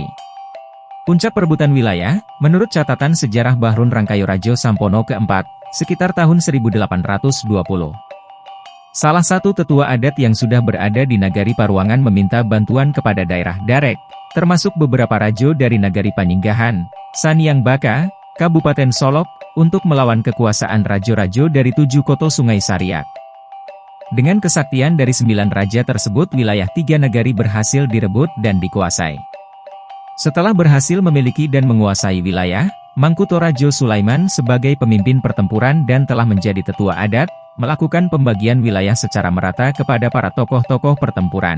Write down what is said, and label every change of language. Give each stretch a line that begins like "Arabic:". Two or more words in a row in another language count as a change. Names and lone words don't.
Indonesian: Puncak perebutan wilayah, menurut catatan sejarah Bahrun Rangkayo Rajo Sampono keempat, sekitar tahun 1820. Salah satu tetua adat yang sudah berada di Nagari Paruangan meminta bantuan kepada daerah Darek, termasuk beberapa rajo dari Nagari Paninggahan, Saniang Baka, Kabupaten Solok, untuk melawan kekuasaan rajo-rajo dari 7 Koto Sungai Sariak. Dengan kesaktian dari 9 raja tersebut wilayah 3 nagari berhasil direbut dan dikuasai. Setelah berhasil memiliki dan menguasai wilayah, Mangkuto Rajo Sulaiman sebagai pemimpin pertempuran dan telah menjadi tetua adat, melakukan pembagian wilayah secara merata kepada para tokoh-tokoh pertempuran.